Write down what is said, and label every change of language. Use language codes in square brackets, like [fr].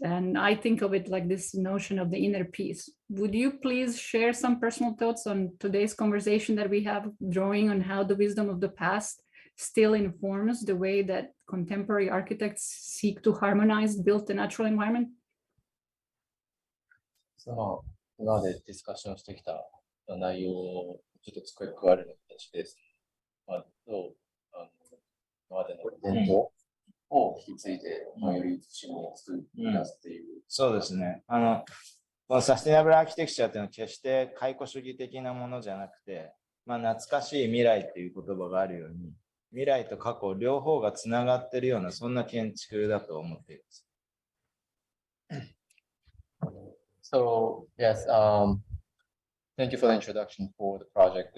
[en] And I think of it like this notion of the inner peace. Would you please share some personal thoughts on today's conversation that we have, drawing on how the wisdom of the past still informs the way that contemporary architects seek to harmonize built and natural environment? [ja] その今までディスカッションしてきた内容をちょっと付け加える形です。と、今までの伝統を引き継いで、より自信を作り出すっていう。そうですね。このサステナブルアーキテクチャっていうのは決して解雇主義的なものじゃなくて、懐かしい未来っていう言葉があるように、未来と過去両方がつながっているような、そんな建築だと思っています。 [en] So, yes, thank you for the introduction for the project.